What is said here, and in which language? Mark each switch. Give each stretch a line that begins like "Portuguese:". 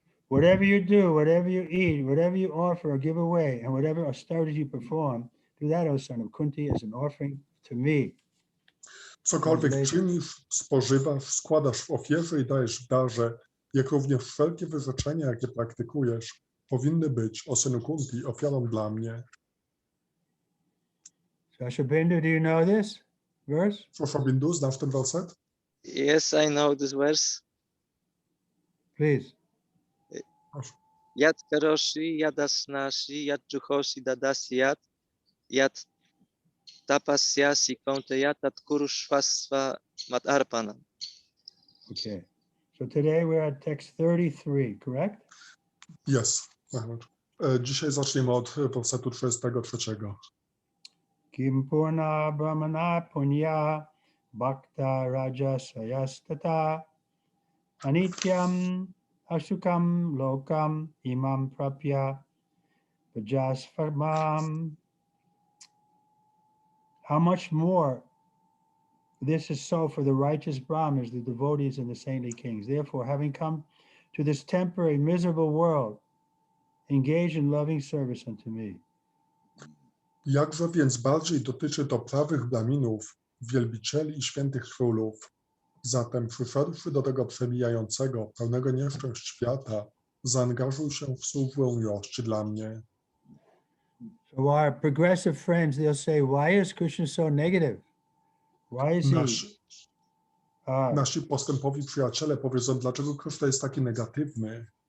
English: Whatever you do, whatever you eat, whatever you offer or give away, and whatever austerities you perform, do that, O son of Kunti, as an offering to me.
Polish: Cokolwiek czynisz, spożywasz, składasz w ofierze i dajesz w darze, jak również wszelkie wyrzeczenia, jakie praktykujesz, powinny być, o synu Kunti, ofiarą dla mnie.
English: Shashabindu, do you know this verse?
Polish: Shashabindu, znasz ten werset?
English: Yes, I know this verse. Please.
Sanskrit: Yat karoshi, yadasnashi, yat juhoshi dadasiyat, yat tapasyasi kaunteya tat kurushvasva mat arpanam.
English: Okay. So today we're at text 33, correct? Yes.
Polish: Dzisiaj zaczniemy od wersetu 33.
Sanskrit: Kim purna brahmana punya bhakta raja sayastata anityam ashukam lokam imam prapya pajasfarmam.
English: How much more this is so for the righteous Brahmins, the devotees, and the saintly kings. Therefore, having come to this temporary, miserable world, engage in loving service unto me.
Polish: Jakże więc bardziej dotyczy to prawych Brahminów, wielbicieli i świętych królów. Zatem przyszedłszy do tego przemijającego, pełnego nieszczęść świata, zaangażuj się w służbę miłości dla mnie.
English: So our progressive friends, they'll say, why is Krishna so negative? Why is he?
Polish: Nasi postępowi przyjaciele powiedzą, dlaczego Krishna jest taki negatywny.